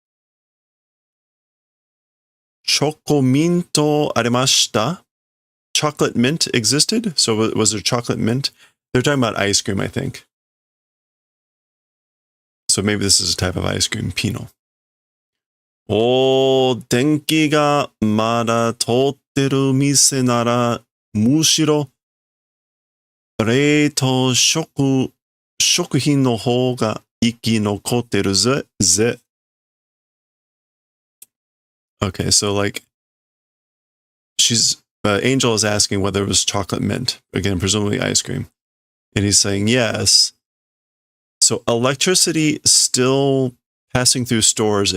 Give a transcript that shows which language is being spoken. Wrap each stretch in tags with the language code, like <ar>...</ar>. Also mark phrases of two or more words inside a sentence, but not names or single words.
<ja>チョコミントありました.</ja> <en>Chocolate mint existed? So was there chocolate mint? They're talking about ice cream, I think. So maybe this is a type of ice cream.</en> <ja>Pinot. Oh, 電気がまだ通ってる店ならむしろ冷凍食品の方が生き残ってるぜ.</ja> <en>Okay, so like Angel is asking whether it was chocolate mint. Again, presumably ice cream. And he's saying yes. So electricity still passing through stores.</en>